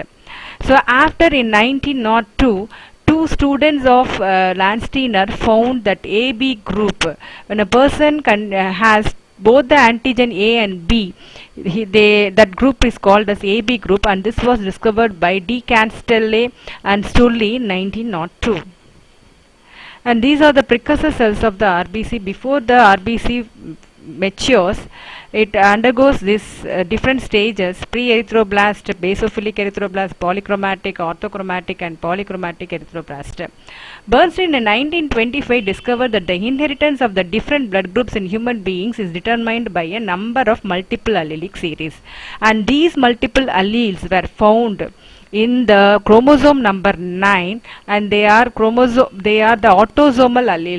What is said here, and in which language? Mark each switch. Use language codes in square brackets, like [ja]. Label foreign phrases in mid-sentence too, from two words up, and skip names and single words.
[en] So after in 1902, two students of Landsteiner found that AB group, when a person has both the antigen A and B, that group is called as AB group, and this was discovered by D. Canstelle and Sturley in 1902. And these are the precursor cells of the RBC. Before the RBC matures, it undergoes these different stages: pre-erythroblast, basophilic erythroblast, polychromatic, orthochromatic and polychromatic erythroblast. Bernstein in 1925 discovered that the inheritance of the different blood groups in human beings is determined by a number of multiple allelic series, and these multiple alleles were found in the chromosome number 9, and they are the autosomal alleles.